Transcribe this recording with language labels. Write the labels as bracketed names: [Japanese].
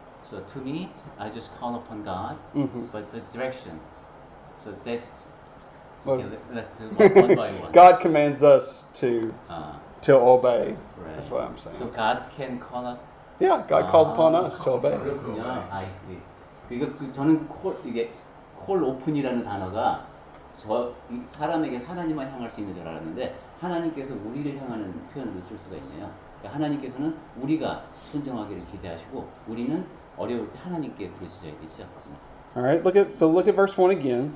[English] So to me, I just call upon God, but the direction. So that. Okay, let's do one by one. God commands us to obey. Right. That's what I'm saying. So God can call us. Yeah, God calls upon us to obey. I see. [Korean] 그러니까 저는 이게 call open이라는 단어가 사람에게 하나님만 향할 수 있는 줄 알았는데 하나님께서 우리를 향하는 표현도 쓸 수가 있네요. 그러니까 하나님께서는 우리가 순종하기를 기대하시고 우리는 어려울 때 하나님께 부르짖어야 되죠. [English] Alright, look at verse 1 again.